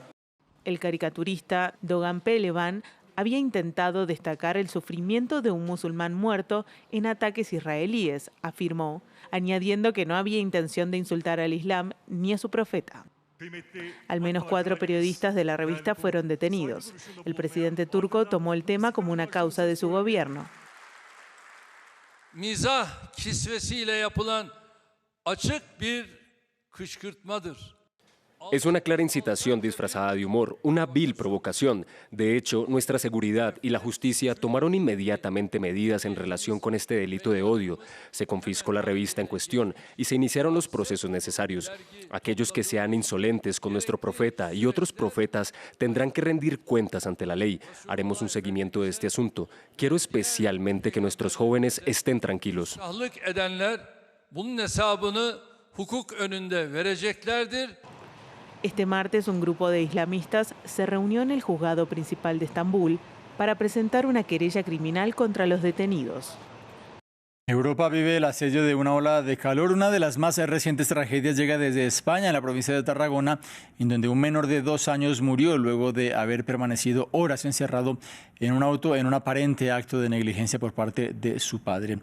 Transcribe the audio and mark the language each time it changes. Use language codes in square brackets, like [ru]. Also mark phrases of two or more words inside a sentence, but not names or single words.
[es] El caricaturista Doğan Pehlevan había intentado destacar el sufrimiento de un musulmán muerto en ataques israelíes, afirmó, añadiendo que no había intención de insultar al Islam ni a su profeta. Al menos 4 periodistas de la revista fueron detenidos. El presidente turco tomó el tema como una causa de su gobierno. [tr] Mizah kisvesiyle yapılan açık bir kışkırtmadır. [es] Es una clara incitación disfrazada de humor, una vil provocación. De hecho, nuestra seguridad y la justicia tomaron inmediatamente medidas en relación con este delito de odio. Se confiscó la revista en cuestión y se iniciaron los procesos necesarios. Aquellos que sean insolentes con nuestro profeta y otros profetas tendrán que rendir cuentas ante la ley. Haremos un seguimiento de este asunto. Quiero especialmente que nuestros jóvenes estén tranquilos. [tr] Bunun hesabını hukuk önünde vereceklerdir. [es] Este martes, un grupo de islamistas se reunió en el juzgado principal de Estambul para presentar una querella criminal contra los detenidos. Europa vive el asedio de una ola de calor. Una de las más recientes tragedias llega desde España, en la provincia de Tarragona, en donde un menor de 2 años murió luego de haber permanecido horas encerrado en un auto en un aparente acto de negligencia por parte de su padre.